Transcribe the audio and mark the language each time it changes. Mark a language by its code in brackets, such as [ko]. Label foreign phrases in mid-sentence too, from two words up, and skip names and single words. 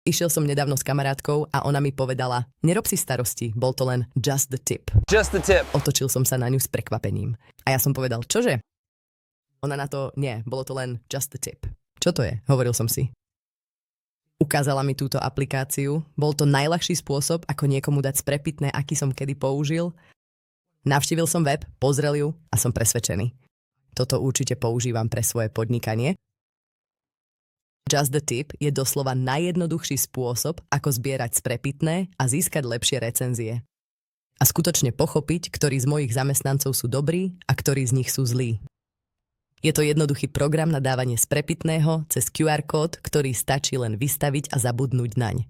[sk] Išiel som nedávno s kamarátkou a ona mi povedala, nerob si starosti, bol to len [en] just the tip. Just the tip. [sk] Otočil som sa na ňu s prekvapením. A ja som povedal, čože? Ona na to, nie, bolo to len [en] just the tip. [sk] Čo to je? Hovoril som si. Ukázala mi túto aplikáciu. Bol to najľahší spôsob, ako niekomu dať sprepitné, aký som kedy použil. Navštívil som web, pozrel ju a som presvedčený. Toto určite používam pre svoje podnikanie. [en] Just the tip [sk] je doslova najjednoduchší spôsob, ako zbierať sprepitné a získať lepšie recenzie. A skutočne pochopiť, ktorí z mojich zamestnancov sú dobrí a ktorí z nich sú zlí. Je to jednoduchý program na dávanie sprepitného cez QR kód, ktorý stačí len vystaviť a zabudnúť naň.